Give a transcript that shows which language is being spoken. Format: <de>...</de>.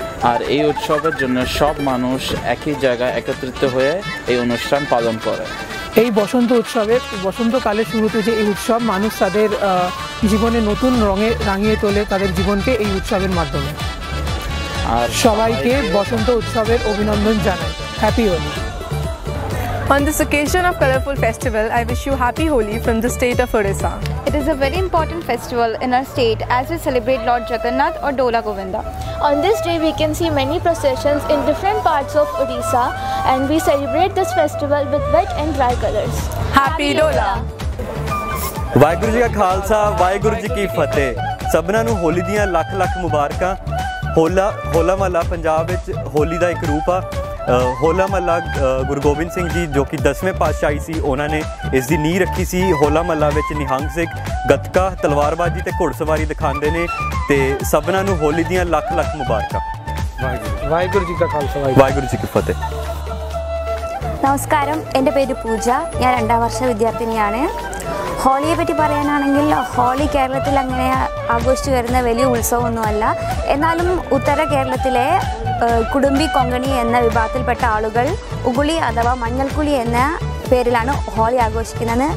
<bn>আর এই উৎসবের জন্য সব মানুষ একই জায়গায় একত্রিত হয়ে এই অনুষ্ঠান পালন করে এই বসন্ত উৎসবে বসন্তকালের শুরুতে যে এই উৎসব মানুষ তাদের জীবনে নতুন রঙে রাঙিয়ে তোলে তাদের জীবনকে এই উৎসবের মাধ্যমে আর সবাইকে বসন্ত উৎসবের অভিনন্দন জানাই</bn> <en>Happy Holi On this occasion of Colorful Festival, I wish you happy Holi from the state of Odisha. It is a very important festival in our state as we celebrate Lord Jagannath or Dola Govinda. On this day, we can see many processions in different parts of Odisha, and we celebrate this festival with wet and dry colors. Happy Dola!</en> <pa>Waheguru ji ਕਾ ਖਾਲਸਾ ਵਾਹਿਗੁਰੂ ਜੀ ਕੀ ਫਤਿਹ ਸਭਨਾਂ ਨੂੰ ਹੋਲੀ ਦੀਆਂ ਲੱਖ ਲੱਖ ਮੁਬਾਰਕਾਂ ਹੋਲਾ ਮਹੱਲਾ ਪੰਜਾਬ ਵਿੱਚ ਹੋਲੀ ਦਾ ਇੱਕ ਰੂਪ ਆ ਹੋਲਾ ਮਹੱਲਾ ਗੁਰੂ ਗੋਬਿੰਦ ਸਿੰਘ ਜੀ ਜੋ ਕਿ 10ਵੇਂ ਪਾਤਸ਼ਾਹੀ ਸੀ ਉਹਨਾਂ ਨੇ ਇਸ ਦੀ ਨੀਂਹ ਰੱਖੀ ਸੀ ਹੋਲਾ ਮਹੱਲਾ ਵਿੱਚ ਨਿਹੰਗ ਸਿੰਘ ਗੱਤਕਾ ਤਲਵਾਰਬਾਜ਼ੀ ਤੇ ਘੋੜਸਵਾਰੀ ਦਿਖਾਉਂਦੇ ਨੇ ਤੇ ਸਭਨਾਂ ਨੂੰ ਹੋਲੀ ਦੀਆਂ ਲੱਖ ਲੱਖ ਮੁਬਾਰਕਾਂ ਵਾਹਿਗੁਰੂ ਜੀ ਕਾ ਖਾਲਸਾ ਵਾਹਿਗੁਰੂ ਜੀ ਕੀ ਫਤਿਹ</pa> <ml>നമസ്കാരം എൻ്റെ പേര് പൂജ ഞാൻ 2ാം വർഷ വിദ്യാർത്ഥിനിയാണ് ഹോളിയെ പറ്റി പറയാനാണെങ്കിൽ ഹോളി കേരളത്തിൽ അങ്ങനെ ആഘോഷിച്ചു വരുന്ന വലിയ ഉത്സവമൊന്നുമല്ല. എന്നാലും ഉത്തര കേരളത്തിലെ കുടുംബി കൊങ്കണി എന്ന വിഭാഗത്തിൽപ്പെട്ട ആളുകൾ ഉഗുളി അഥവാ മഞ്ഞൾക്കുളി എന്ന പേരിലാണ് ഹോളി ആഘോഷിക്കുന്നത്.</ml>